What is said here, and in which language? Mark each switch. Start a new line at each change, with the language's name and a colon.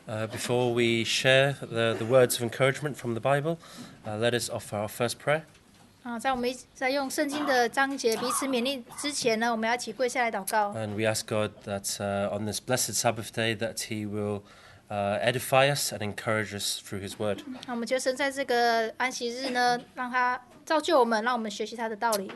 English: Before we share the words of encouragement from the Bible, let us offer our first prayer.
Chinese: 在我们在用圣经的章节彼此勉励之前呢，我们要一起跪下来祷告。
English: And we ask God that on this blessed Sabbath day that He will edify us and encourage us through His word.
Chinese: 那我们求神在这个安息日呢，让他造就我们，让我们学习他的道理。